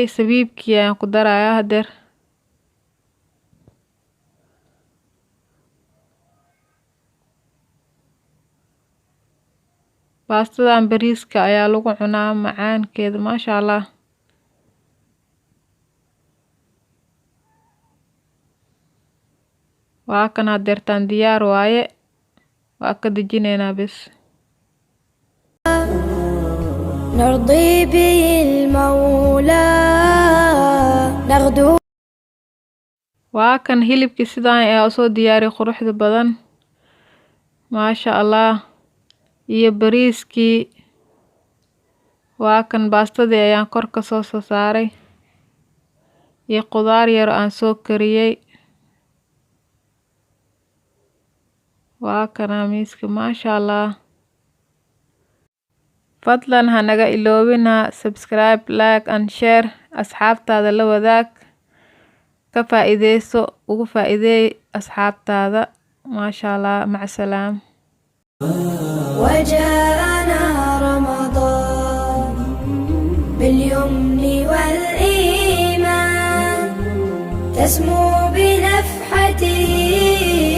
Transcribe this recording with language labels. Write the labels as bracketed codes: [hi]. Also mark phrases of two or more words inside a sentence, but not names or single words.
[so] Sabiibkii ayaan ku darayaa hadeer. Baastadan bariiska ayaa lagu cunaa macaankeeda [ar] ما شاء الله. [so] Waa kan hadeertaan diyaar waaye. Waa ka dejinaynaa bes. [ar] نرضي به المولى نغدو. [so] Waa kan hilibkii sidan ayaa u soo diyaariyay quruxda badan. [ar] ما شاء الله. [so] Iyo bariiskii. Waa kan baastadii ayaan kor ka soo saaray. Iyo qudaar yar aan soo kariyay. Waa kana miiska [ar] ما شاء الله. [so] fadlan hanaga iloobina subscribe, [en] like and share. [so] Asxaabtaada la wadaag, ka faa'iideyso, ugu faa'iideey asxaabtaada. [ar] ما شاء الله، مع السلام. وجاءنا رمضان باليمن والإيمان تسمو بنفحته